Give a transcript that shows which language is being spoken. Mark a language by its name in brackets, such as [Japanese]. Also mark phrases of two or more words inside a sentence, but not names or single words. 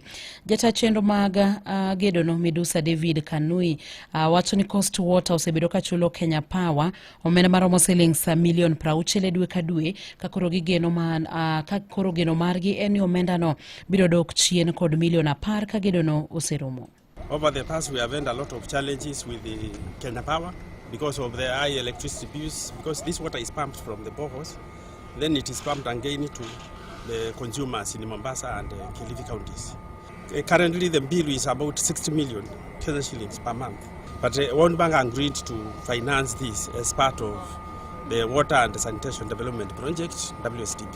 [Luo (Kenya and Tanzania)] Jata chenro mag gedono Medusa David Kanui wacho ni Coast Water osebedo ka chulo Kenya Power omenda maromo shillings milion 60 dwe ka dwe, ka koro gigeno geno margi eni omendano biro dok chien kod milion 10 ka gedono oserumo. [English] Over the past, we have had a lot of challenges with the Kenya Power because of the high electricity bills, because this water is pumped from the boreholes, then it is pumped again to the consumers in Mombasa and Kilifi counties. Currently, the bill is about 60 million shillings per month, but World Bank agreed to finance this as part of the Water and Sanitation Development Project, WSDP.